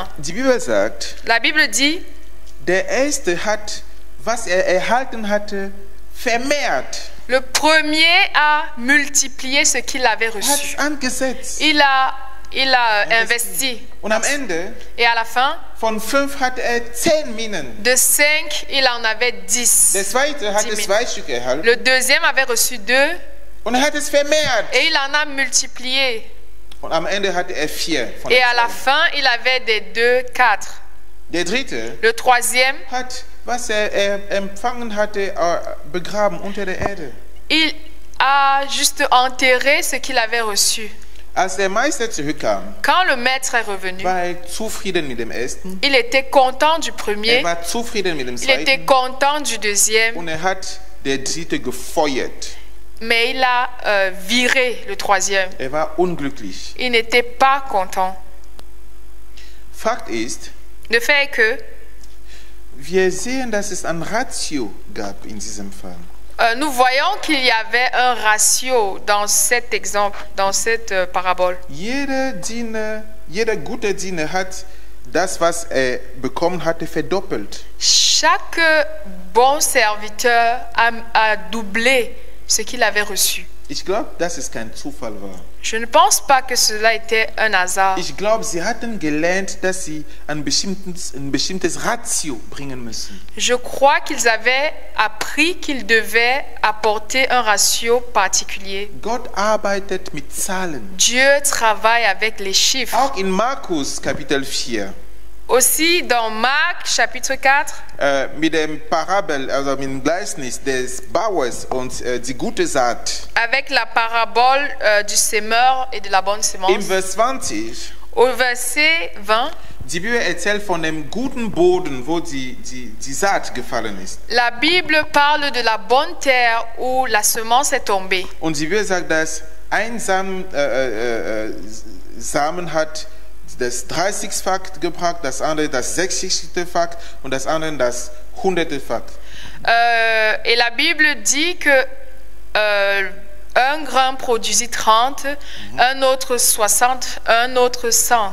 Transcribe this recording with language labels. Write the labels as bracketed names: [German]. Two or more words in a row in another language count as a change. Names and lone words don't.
[German] Die Bibel sagt, [French] La Bible dit, [German] der erste hat, was erhalten hatte, vermehrt. [French] le premier a multiplié ce qu'il avait [German] Hat es [French] reçu. [German] angesetzt. [French] Il a investi. [German] Und am Ende, [French] Et à la fin, [German] von 5 hatte er 10 Minen. [French] de 5, il en avait [German] Der [French] 10. [German] zweite hatte 10 2 Stück erhalten. [French] Le deuxième avait reçu 2 [German] Und er hat es vermehrt. [French] et il en a multiplié. [German] Und am Ende hatte er 4 von [French] Et [German] den [French] à la [German] 2. [French] fin, il avait des 2, 4. [German] Der dritte [French] Le troisième, [German] hat, was er empfangen hatte, begraben unter der Erde. [French] il a juste enterré ce qu'il avait reçu. [German] Als der Meister zurückkam, [French] Quand le maître est revenu, [German] war er zufrieden mit dem ersten. [French] il était content du premier, [German] Er war zufrieden mit dem [French] il était [German] zweiten. [French] content du deuxième, [German] Und er hat der dritte gefeuert. [French] mais il a viré le troisième. [German] Er war unglücklich. [French] Il n'était pas content. [German] Fakt ist, [French] Le fait est que [German] wir sehen, dass es ein Ratio gab in diesem Fall. [French] nous voyons qu'il y avait un ratio dans cet exemple, dans cette parabole. [German] Jeder gute Diener hat das, was er bekommen hatte, verdoppelt. [French] Chaque bon serviteur a doublé ce qu'il avait reçu. [German] Ich glaube, dass es kein Zufall war. [French] Je ne pense pas que cela était un hasard. [German] Ich glaube, sie hatten gelernt, dass sie ein bestimmtes Ratio bringen müssen. [French] Je crois qu'ils avaient appris qu'ils devaient apporter un ratio particulier. [German] Gott arbeitet mit Zahlen. [French] Dieu travaille avec les chiffres. [German] Auch in Markus Kapitel 4. [French] Aussi dans Marc chapitre 4, [German] Mit dem Parabel, also mit dem Gleichnis des Bauers und die gute Saat. [French] avec la parabole du semeur et de la bonne [German] Im [French] semence. [German] Vers 20, [French] Au verset 20, [German] die Bibel erzählt von dem guten Boden, wo die Saat gefallen ist. [French] la Bible parle de la bonne terre où la semence est tombée. [German] Und die Bibel sagt, dass ein Samen hat das 30-fach gebracht, das andere das 60-fach und das andere das 100-fach. [French] Et la Bible dit que un grain produisit 30, un autre 60, un autre 100.